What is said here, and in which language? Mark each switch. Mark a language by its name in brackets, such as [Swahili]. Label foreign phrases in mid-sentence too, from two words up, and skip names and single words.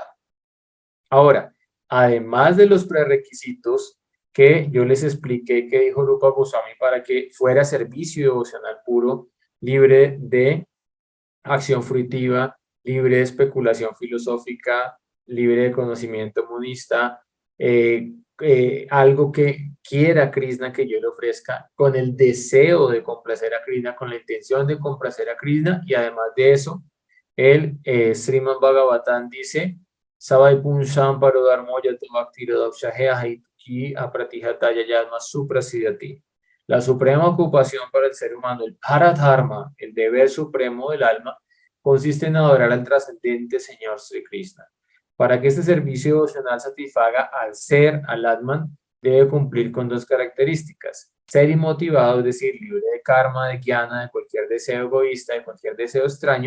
[Spanish] Ahora, además de los prerequisitos que yo les expliqué que dijo Rupa Goswami para que fuera servicio devocional puro, libre de acción fruitiva, libre de especulación filosófica, libre de conocimiento monista, algo que quiera Krishna que yo le ofrezca, con el deseo de complacer a Krishna, con la intención de complacer a Krishna, y además de eso, el Srimad Bhagavatam dice, [Sanskrit] Savai Punsham Parodharmo Yato Bhaktirodakshahya Haituki Apratihataya Yasma Suprasidati. [Spanish] La suprema ocupación para el ser humano, el Paradharma, el deber supremo del alma, consiste en adorar al trascendente Señor Sri Krishna. Para que este servicio devocional satisfaga al ser, al Atman, debe cumplir con 2 características. Ser inmotivado, es decir, libre de karma, de jnana, de cualquier deseo egoísta, de cualquier deseo extraño.